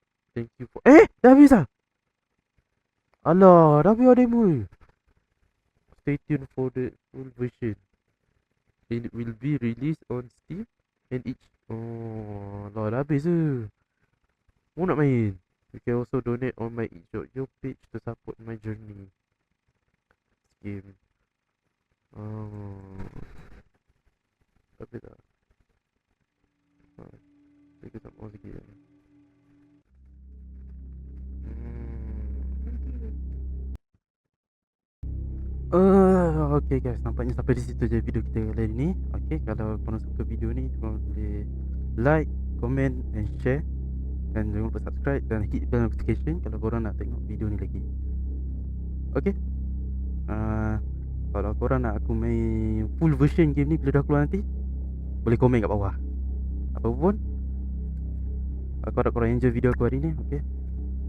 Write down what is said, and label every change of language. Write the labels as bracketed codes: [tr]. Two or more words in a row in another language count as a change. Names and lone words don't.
[en] Thank you for... [ms] dah habis lah. Alah, dah habis demo. [en] Stay tuned for the full version. It will be released on Steam and each... [ms] Oh, alah, dah habis je. Mu nak main? [en] You can also donate on my itch.io page to support my journey. Game. Oh. [ms] Tapi tak. Saya tak mau sikit. Okay guys, nampaknya sampai di situ je video kita kali ini. Okay, kalau korang suka video ni, korang boleh like, [en] comment and share. [ms] Dan jangan lupa subscribe dan [en] hit bell notification [ms] kalau korang nak tengok video ni lagi. Okay. Kalau korang nak aku main [en] full version [ms] game ni bila dah keluar nanti, boleh komen kat bawah. Apa pun, aku harap korang enjoy video aku hari ni.